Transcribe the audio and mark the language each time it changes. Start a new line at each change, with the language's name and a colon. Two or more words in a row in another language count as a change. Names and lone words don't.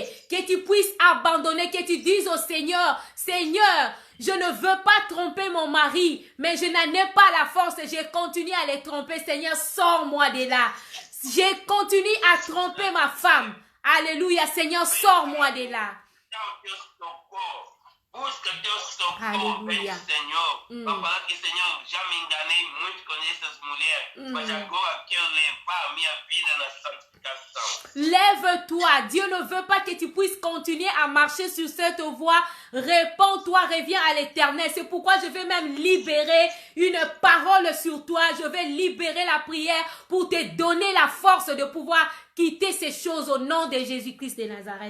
French: Que tu puisses abandonner, que tu dises au Seigneur, Seigneur, je ne veux pas tromper mon mari, mais je n'en ai pas la force. Je continue à les tromper. Seigneur, sors-moi de là. Je continue à tromper ma femme. Alléluia. Seigneur, sors-moi de là.
Portuguese: Busca teu socorro, Aleluia. Senhor. Para falar que, Senhor, já me enganei muito com essas mulheres, mas agora quero levar a minha vida na santificação.
French: Lève-toi. Dieu ne veut pas que tu puisses continuer à marcher sur cette voie. Réponds-toi, reviens à l'Éternel. C'est pourquoi je vais même libérer une parole sur toi. Je vais libérer la prière pour te donner la force de pouvoir quitter ces choses au nom de Jésus-Christ de Nazareth.